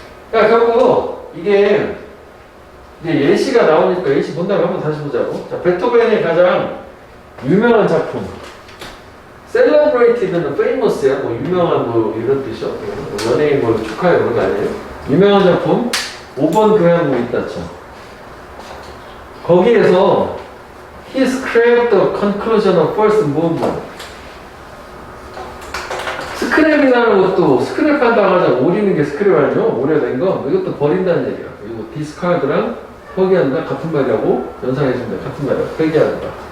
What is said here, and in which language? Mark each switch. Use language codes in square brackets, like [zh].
[ko] 그러니까 결국 이게 이제 예시가 나오니까 예시 본다면 한번 다시 보자고. 자, 베토벤의 가장 유명한 작품 셀러브레이티드는 페이머스야. 뭐 유명한 뭐 이런 뜻이요. 연예인 뭐 축하해 그런 거 아니에요? 유명한 작품 5번 교향곡 있다 쳐. 거기에서 [en] He scraped the conclusion of first movement. [ko] 스크랩이라는 것도 스크랩한다고 하자 오리는 게 스크랩 아니요? 오래된 거 이것도 버린다는 얘기야. 이거 디스카드랑 포기한다 같은 말이라고 연상해준다 같은 말이야. 회개한다.